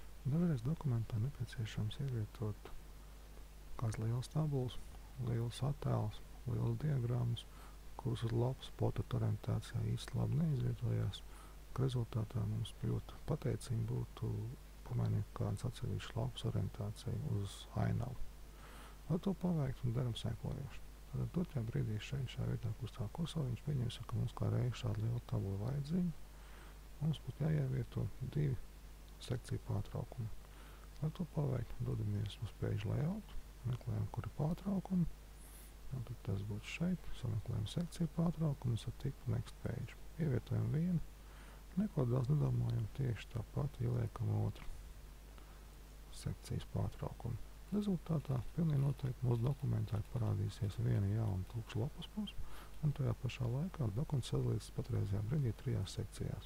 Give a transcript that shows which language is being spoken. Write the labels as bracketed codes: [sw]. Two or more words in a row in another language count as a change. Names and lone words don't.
[lv] Dažreiz dokumentā nepieciešams ievietot kāds liels tabulas, liels attēls, liels diagrammas, kuras uz lapas portreta orientācijā īsti labi neizvietojās, ka rezultātā mums ļoti pateicīgi būtu pamainīt kādas atsevišķas lapas orientāciju uz ainavu. Lai to paveiktu, daram sekojoši. Tad dotajā brīdī šajā vietā, kur stāv kursoriņš, pieņemsim, ka mums kā reiz šāda liela tabula vajadzīga. Mums būtu jāievieto 2 sekciju pārtraukumi. Lai to paveiktu, dodamies uz [en] page layout, [lv] meklējam, kur ir pārtraukumi. Tad tas būtu šeit, sameklējam sekciju pārtraukumus ar tipu [en] next page. [lv] Ievietojam vienu, neko daudz nedomājam, tieši tāpat ieliekam otru sekcijas pārtraukumu. Rezultātā pilnīgi noteikti mūsu dokumentā parādīsies viena jauna tukša lapas puse, un tajā pašā laikā dokuments sadalīts patreizajā brīdī 3 sekcijās.